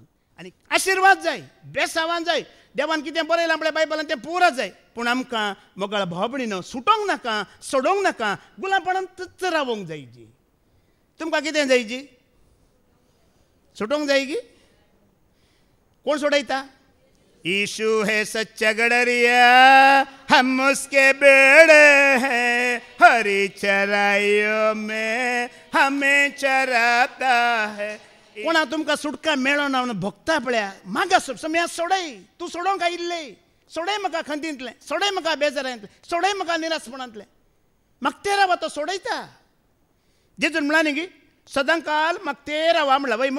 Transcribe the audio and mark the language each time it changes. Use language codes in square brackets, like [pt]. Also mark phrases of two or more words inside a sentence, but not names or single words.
[kok] आनी आशिर्वाद जाय, बेसावान जाय, देवान कितें बरयलां आपल्या बायबलान तें पुरो जाय. पूण आमकां मोगाळ भावभयणीनो सुटोंक नाका, सोडोंक नाका, गुलामपणांतच रावोंक जाय जी. तुमकां कितें जाय जी? सुटोंक जाय की? कोण सोडयता? [hi] यीशु है सच्चा गडरिया, हम उसके बेड़े हैं, हरी चराइयों में हमें चराता है. [kok] कोणा तुमकां सुटका मेळो ना म्हणून भोगता पळया, मागा समया सोडय. तूं सोडोंक आयिल्ले, सोडय म्हाका खंतींतलें, सोडय म्हाका बेजारांतलें, सोडय म्हाका निरासपणांतलें. म्हाका ते रावा तो सोडयता. जेजून म्हणला न्ही की सदांकाल म्हाका ते रावा म्हणला वय मू.